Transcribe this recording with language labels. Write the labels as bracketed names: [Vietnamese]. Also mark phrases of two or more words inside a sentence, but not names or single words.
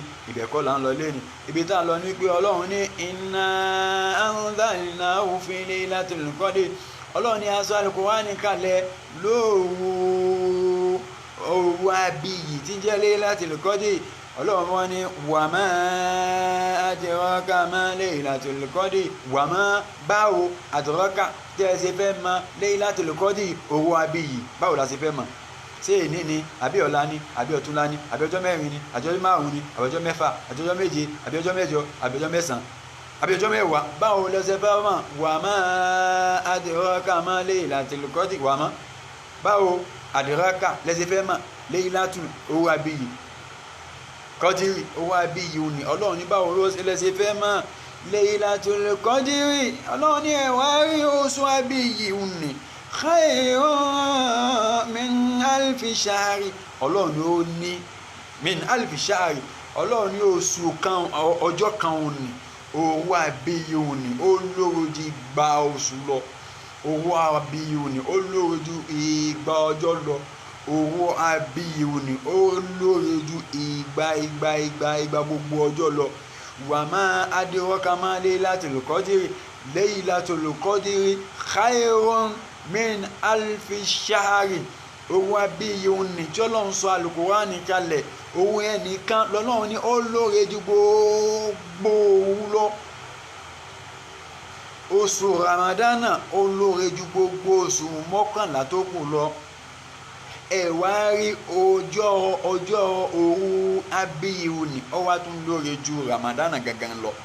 [Yoruba] Ibẹ̀ kọ́ là ń lọ lẹ́nu. Ibi tá a lọ ní pé ọlọ́run ní [Arabic] إنا أنزلناه في ليلة القدر. [Yoruba] Ọlọ́run ní aṣọ Al-Qur'ani kalẹ̀ lóru abiyì tí ń jẹ́ Laylatul Qadr. Ọlọ́run wọn ní [Arabic] وما أدراك ما ليلة القدر. وما [Yoruba] báwo adraka tí ẹ ṣe fẹ́ mọ Laylatul Qadr òru abiyì, báwo la ṣe fẹ́ mọ̀? Ṣé èní ni àbí ọ̀la ni àbí ọ̀túnla ni àbí ọjọ́ mẹ́rin ni àbí ọjọ́ márùn-ún ni àbí ọjọ́ mẹ́fà àbí ọjọ́ méje àbí ọjọ́ mẹ́jọ àbí ọjọ́ mẹ́sàn-án àbí ọjọ́ mẹ́wàá? Báwo lẹ ṣe fẹ́ mọ̀? [Arabic] وما أدراك ما ليلة القدر. وما [Yoruba] báwo adraka lẹ ṣe fẹ́ mọ̀ Laylatul òru abiyì Qadr òru abiyì ni. Ọlọ́run ní báwo lẹ ṣe fẹ́ mọ̀ Laylatul Qadr? Ọlọ́run ní ẹ wá rí oṣù abiyì ni [Arabic] خير من ألف شهر. [Yoruba] Ọlọ́run ni ó ní [Arabic] من ألف شهر. [Yoruba] Ọlọ́run ní oṣù kan, ọjọ́ kan òní, òru abiyì òní ó lóore ju igba oṣù lọ. Òru abiyì òní ó lóore ju igba ọjọ́ lọ. Òru abiyì òní ó lóore ju igba gbogbo ọjọ́ lọ. [Arabic] وما أدراك ما ليلة القدر. ليلة القدر خير من ألف شهر. [Yoruba] Òru abiyì òní tí ọlọ́run sọ Al-Qur'ani kalẹ̀, òun ẹnìkan lọ́lọ́run ní ó lóore ju gbogbo òru lọ. Oṣù Ramadana ó lóore ju gbogbo oṣù mọ́kànlá tó kù lọ. Ẹ wá rí ọjọ́ òru abiyì òní ó wá tún lóore ju Ramadana gangan lọ.